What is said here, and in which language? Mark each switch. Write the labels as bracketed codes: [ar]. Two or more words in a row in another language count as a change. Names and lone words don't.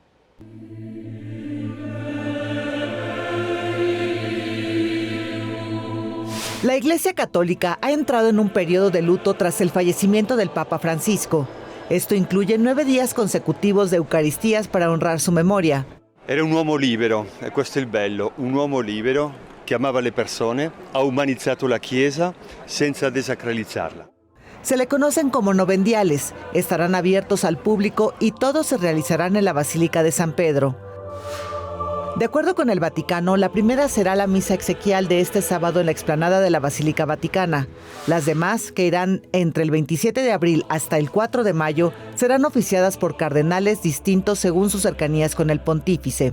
[es] La Iglesia Católica ha entrado en un periodo de luto tras el fallecimiento del Papa Francisco. Esto incluye 9 días consecutivos de Eucaristías para honrar su memoria. [it] Era un uomo libero, e questo è il bello, un uomo libero che amava le persone, ha umanizzato la Chiesa senza desacralizzarla. [es] Se le conocen como novendiales, estarán abiertos al público y todos se realizarán en la Basílica de San Pedro. De acuerdo con el Vaticano, la primera será la misa exequial de este sábado en la explanada de la Basílica Vaticana. Las demás, que irán entre el 27 de abril hasta el 4 de mayo, serán oficiadas por cardenales distintos según sus cercanías con el pontífice.